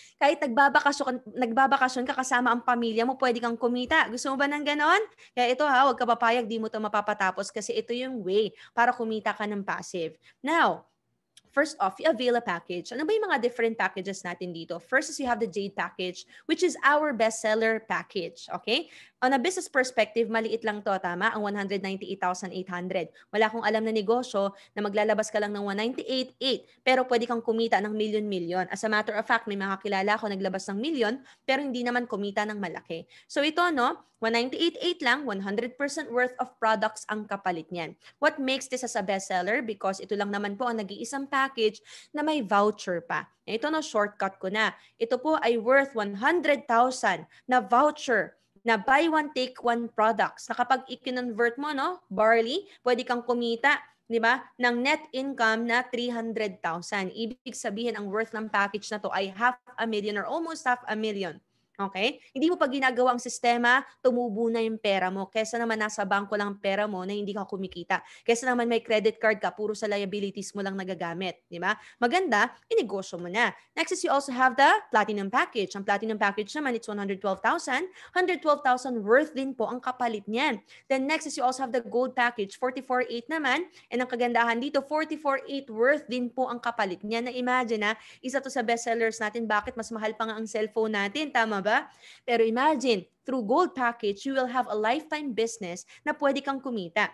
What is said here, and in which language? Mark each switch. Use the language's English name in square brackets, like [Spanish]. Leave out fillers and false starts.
[Filipino] Kahit nagbabakasyon ka kasama ang pamilya mo, pwede kang kumita. Gusto mo ba ng ganon? Kaya ito huwag ka papayag, di mo ito mapapatapos kasi ito yung way para kumita ka ng passive. [English] Now, first off, you avail a package. Ano ba yung mga different packages natin dito? First is you have the Jade package, which is our bestseller package. Okay? On a business perspective, [Filipino] maliit lang to, tama? [English] Ang 198,800. [Filipino] Wala akong alam na negosyo na maglalabas ka lang ng 198,800, pero pwede kang kumita ng milyon-milyon. [English] As a matter of fact, [Filipino] may mga kilala ko naglabas ng milyon, pero hindi naman kumita ng malaki. So ito, 198,800 lang, 100% worth of products ang kapalit niyan. [English] What makes this as a bestseller? [Filipino] Because ito lang naman po ang nag-iisang package na may voucher pa. Ito shortcut ko na. Ito po ay worth 100,000 na voucher na buy one, take one products. Na kapag i-convert mo, barley, pwede kang kumita, di ba, ng net income na 300,000. Ibig sabihin, ang worth ng package na to ay 500,000 or almost 500,000. Okay? Hindi mo pa ginagawa ang sistema, tumubo na yung pera mo. Kesa naman nasa bangko lang ang pera mo na hindi ka kumikita. Kesa naman may credit card ka, puro sa liabilities mo lang nagagamit. Di ba? Maganda, inegosyo mo na. [English] Next is you also have the platinum package. [Filipino] Ang platinum package naman, [English] it's 112,000. [Filipino] 112,000 worth din po ang kapalit niyan. [English] Then next is you also have the gold package, 44,800 naman. [Filipino] And ang kagandahan dito, 44,800 worth din po ang kapalit niyan. Na imagine isa to sa bestsellers natin. Bakit mas mahal pa nga ang cellphone natin? Tama ba? Pero imagine, [English] through gold package, you will have a lifetime business [Filipino] na pwede kang kumita.